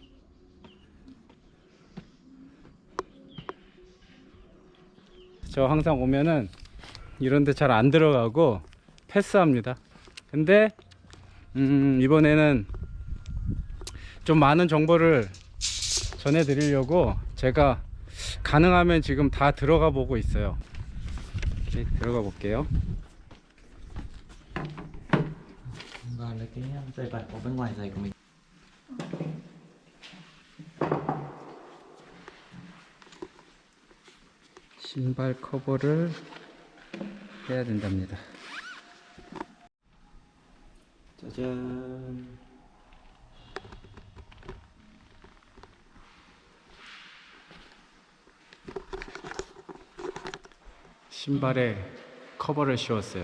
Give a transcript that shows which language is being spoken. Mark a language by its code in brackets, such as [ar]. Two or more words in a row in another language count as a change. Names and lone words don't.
[ko] 저 항상 오면은 이런 데 잘 안 들어가고 패스합니다. 근데 이번에는 좀 많은 정보를 전해 드리려고 제가 가능하면 지금 다 들어가 보고 있어요. 이렇게 들어가 볼게요. [vi] Rồi lấy cái dây vải ở bên ngoài giày của mình. [ko] 신발 커버를 해야 된답니다. 짜잔. 신발에 커버를 씌웠어요.